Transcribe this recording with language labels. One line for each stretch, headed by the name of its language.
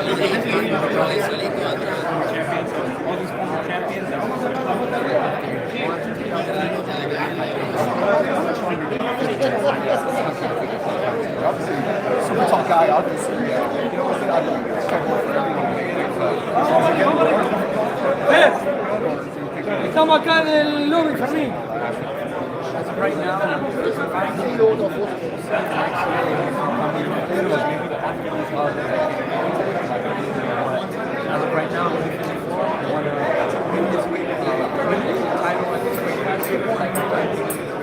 English: Champions, all these former champions. Super tall guy, obviously. You know, I'm trying to work for everyone.
Spanish: Estamos acá en el lobby, Fermín.
English: As of right now, I'm 54. I want to win this week, win the title at this weight class.